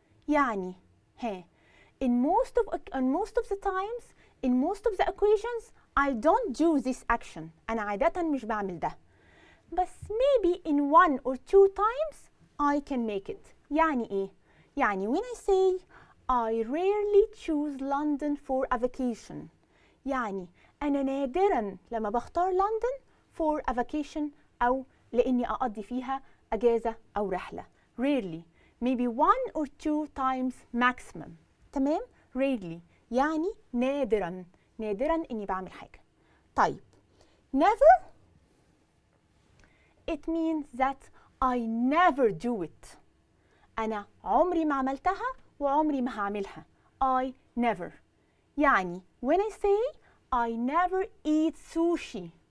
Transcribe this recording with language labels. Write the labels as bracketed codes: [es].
[en] يعني in most of the times, in most of the occasions, I don't do this action. [ar] أنا عادة مش بعمل ده. [en] بس maybe in 1 or 2 times I can make it. [ar] يعني إيه؟ يعني [en] when I say I rarely choose London for a vacation. [ar] يعني أنا نادراً لما بختار لندن [en] for a vacation [ar] أو لإني أقضي فيها أجازة أو رحلة. [en] Rarely. Maybe 1 or 2 times maximum. تمام؟ Rarely. [ar] يعني نادراً إني بعمل حاجة. طيب. Never. [en] It means that I never do it. [ar] أنا عمري ما عملتها وعمري ما هعملها. [en] I never. يعني when I say I never eat sushi.